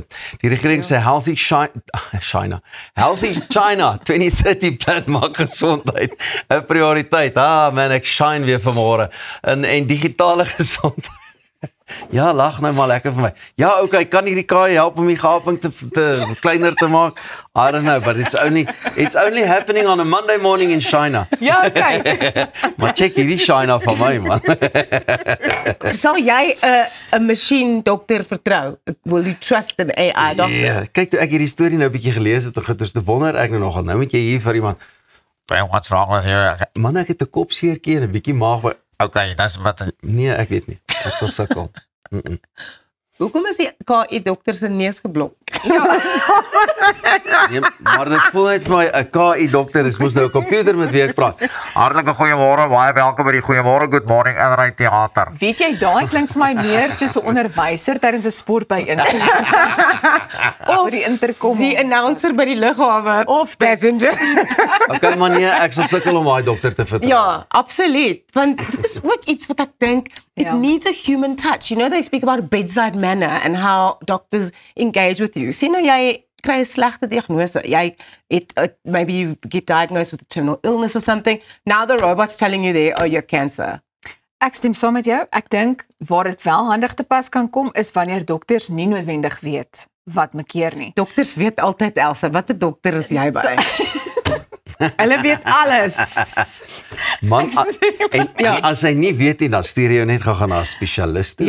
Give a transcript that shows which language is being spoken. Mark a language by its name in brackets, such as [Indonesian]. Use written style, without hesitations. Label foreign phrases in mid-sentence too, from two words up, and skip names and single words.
[Afrikaans] Die regering sê Healthy China 2030 plan maak gesondheid 'n prioriteit. Man, ek shine weer vanmôre. En digitale gesondheid. Ja, lag nou maar lekker vir my. Ja, okay, kan hierdie KI help om die gaping te kleiner te maak? [English] I don't know, but it's only happening on a Monday morning in China. [Afrikaans] Ja, okay. Maar check hierdie China van my, man. Sal jy 'n masjien dokter vertrou? [English] Will you trust an AI doctor? Yeah. [Afrikaans] Kyk, toe ek hierdie storie nou 'n bietjie gelees het, te wonder ek nou nogal, nou moet jy hier vir iemand, [English] what's wrong with you? [Afrikaans] Man, ek het 'n kopseertjie en 'n bietjie maag. Okay, dis wat. Nee, ek weet nie. Ek sal sukkel. Hoekom is die KI dokter se neus geblok? Nee, maar dit voel net vir my 'n KI dokter is mos nou 'n komputer met wie ek praat. Hartlike goeiemôre, baie welkom by die Goeiemôre [English] Good Morning [Afrikaans] Inry Theater. Weet jy, daai klink vir my meer soos 'n onderwyser tydens 'n sportbyeenkomste. Of die interkom. Die announcer by die lughawe of passenger. Okay, maar nee, ek sal sukkel om daai dokter te vertrou. Ja, absoluut. Want dit is ook iets wat ek dink [English] it needs a human touch. You know, they speak about bedside manner and how doctors engage with you. [Afrikaans] Sien nou jy kry 'n slegte diagnose. [English] Jy maybe you get diagnosed with a terminal illness or something. Now the robot's telling you there, oh, you have cancer. [Afrikaans] Ek stem saam met jou. Ek dink waar dit wel handig te pas kan kom is wanneer dokters nie noodwendig weet wat makeer nie. Dokters weet altyd, Elsa, wat 'n dokter is jy by? Hulle weet alles. Man, en as hy nie weet nie, dan stuur jy jou net gaan na 'n spesialis toe.